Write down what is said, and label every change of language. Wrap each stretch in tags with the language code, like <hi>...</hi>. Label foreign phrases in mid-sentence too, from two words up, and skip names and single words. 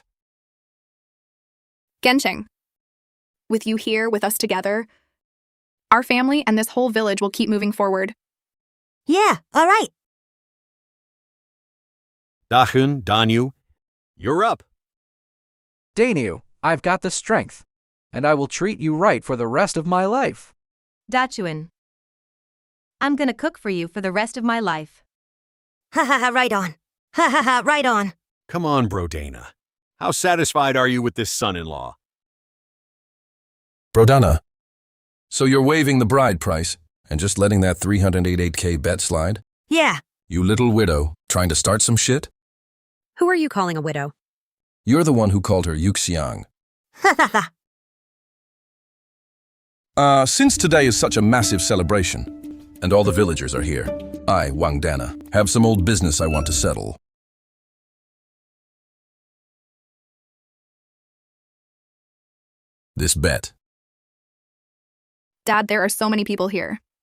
<en>Gensheng, with you here with us together, our family and this whole village will keep moving forward. Yeah, all right. Dachun, Danyu, you're up. Danu, I've got the strength, and I will treat you right for the rest of my life. Dachuan. I'm gonna cook for you for the rest of my life. Ha ha ha, right on. Ha ha ha, right on. Come on, Brodana. How satisfied are you with this son-in-law? Brodana, so you're waiving the bride price and just letting that 388K bet slide? Yeah. You little widow, trying to start some shit? Who are you calling a widow? You're the one who called her Yuxiang. Ha ha ha. Since today is such a massive celebration, and all the villagers are here, I, Wang Dana, have some old business I want to settle. This bet. Dad, there are so many people here.</en>